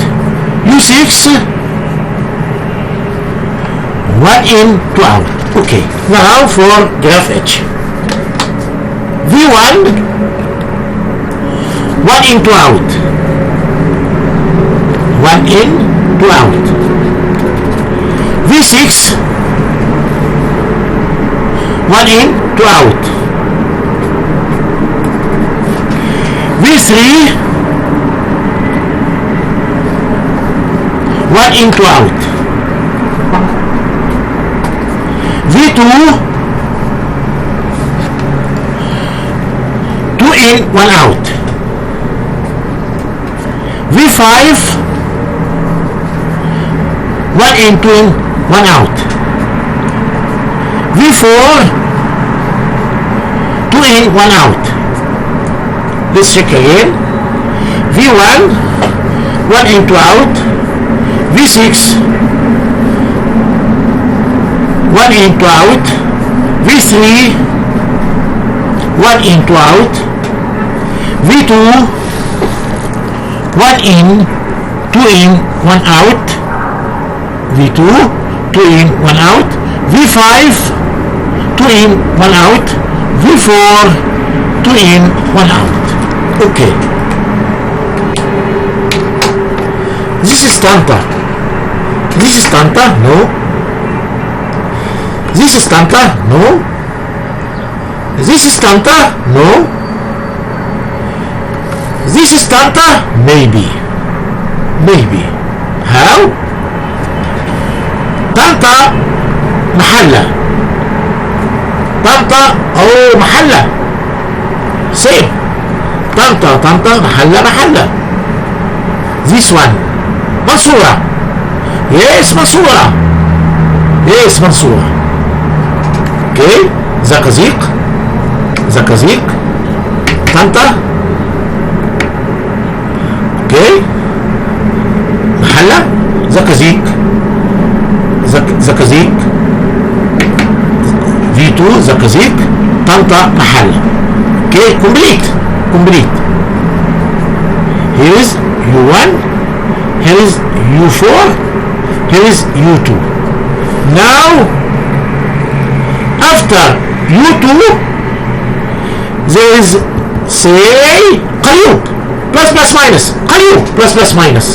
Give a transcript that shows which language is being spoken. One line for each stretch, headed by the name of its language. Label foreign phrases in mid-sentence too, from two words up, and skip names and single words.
English: U6, 1 in, 2 out. Okay, now for graph H. V1, 1 in, 2 out. 1 in, 2 out. V6, 1 in, 2 out. V3, 1 in, 2 out. V2, 2 in, 1 out. V5, 1 in, 2 in, 1 out. V4, 2 in, 1 out. Let's check again. V1, 1 in, 2 out. V6, 1 in, 2 out. V3, 1 in, 2 out. V2, 1 in, 2 in, 1 out. V2, 2 in, 1 out. V5, 2 in, 1 out. V4, 2 in, 1 out. Okay. This is tanta. This is tanta? No. This is tanta? No. This is tanta? No. This is tanta? Maybe. Maybe. How? Tanta محلة.
Arabic: طنطا أو محلة.
English: Same. طنطا محلة. This one. منصورة. Yes, منصورة. Yes, منصورة. Okay. زقازيق. طنطا. Okay. محلة. زقازيق. V2 زقازيق. طنطا محلة. Okay. Complete. Here is U1, here is U4, here is U2. Now, after U2, there is, say, Qayyub, plus plus minus, Qayyub, plus plus minus.